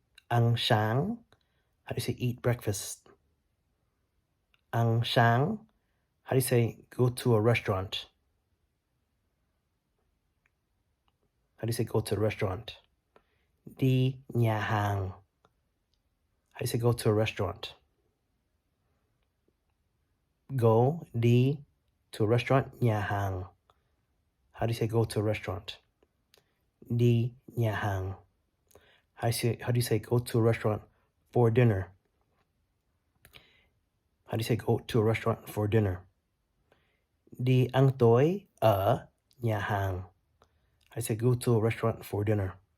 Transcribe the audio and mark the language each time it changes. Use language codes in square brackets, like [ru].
[vi] Ăn sáng. [en] How do you say eat breakfast? Ăn sáng. How do you say go to a restaurant? How do you say go to a restaurant? [vi] Đi nhà hàng. [en] How do you say go to a restaurant? Go, [vi] đi, [en] to a restaurant, [vi] nhà hàng. [en] How do you say go to a restaurant? [vi] Đi nhà hàng. [en] How do you say go to a restaurant for dinner? How do you say go to a restaurant for dinner? [vi] Đi ăn tối ở nhà hàng. [en] How do you say go to a restaurant for dinner?